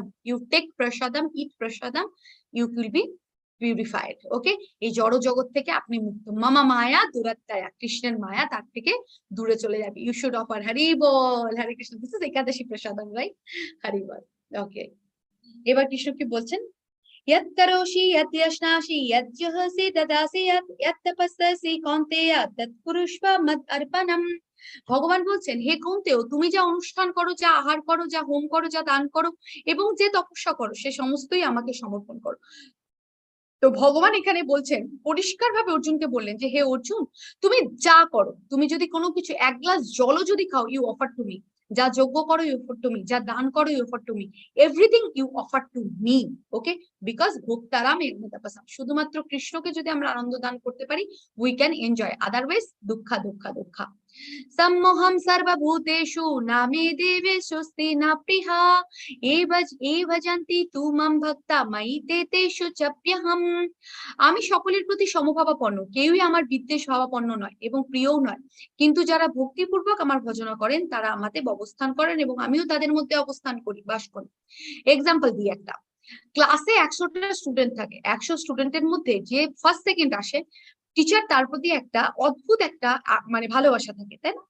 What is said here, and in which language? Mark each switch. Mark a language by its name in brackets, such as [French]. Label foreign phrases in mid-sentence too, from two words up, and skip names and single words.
[English] You take prasadam, eat prasadam, you will be purified. [Bangla] ওকে, এই জড় জগৎ থেকে আপনি মুক্ত। [Sanskrit] মামা মায়া দুরাত্মায়া, [Bangla] কৃষ্ণের মায়া তার থেকে দূরে চলে যাবে। [English] you should offer [Bangla] হরি বল, হরে কৃষ্ণ। [English] this is Ekadashi prasadam, right? [Bangla] হরি বল। ওকে, এবার কৃষ্ণ কি বলছেন? [Sanskrit] यत् करोषि यत् यश्नासि यत् जुहोसि ददासि यत् तपस्सि कौन्तेय तत् कुरुष्व मद् अर्पणम्। [Bangla] ভগবান বলছেন, হে কৌন্তেয়, তুমি যা অনুষ্ঠান করো, যা আহার করো, যা হোম করো, যা দান করো এবং যে তপস্যা করো, সে সমস্তই আমাকে সমর্পণ করো। তো ভগবান এখানে বলছেন, পরিষ্কার ভাবে অর্জুনকে বললেন যে, হে অর্জুন, তুমি যা করো, তুমি যদি কোনো কিছু, এক গ্লাস জলও যদি খাও, [English] you offer to me. [Bangla] যা যজ্ঞ করো, [English] you offer to me. [Bangla] যা দান করো, [English] you offer to me. Everything you offer to me. okay, because [Sanskrit] ভোক্তারাম এগমতাপাসাম, [Bangla] শুধুমাত্র কৃষ্ণকে যদি আমরা আনন্দ দান করতে পারি, [English] we can enjoy, otherwise [Bangla] দুঃখা দুঃখা দুঃখা। [Sanskrit] सम्मोहं सर्वभूतेषु नामे देवेषु स्थिना प्रिया ए भजन्ति तु मां भक्ता मयि ते तेषु चप्यहम्। [Bangla] আমি সকলের প্রতি সমভাবাপন্ন, কেউই আমার বিদ্বেষ ভাবাপন্ন নয় এবং প্রিয়ও নয়, কিন্তু যারা ভক্তিপূর্বক আমার ভজনা করেন তারা আমাতে অবস্থান করেন এবং আমিও তাদের মধ্যে অবস্থান করি, বাস করি। এক্সাম্পল দিই একটা, ক্লাসে 100টা স্টুডেন্ট থাকে, 100 স্টুডেন্টের মধ্যে যে ফার্স্ট সেকেন্ড আসে, টিচার তার প্রতি একটা অদ্ভুত একটা মানে ভালোবাসা থাকে, তাই না?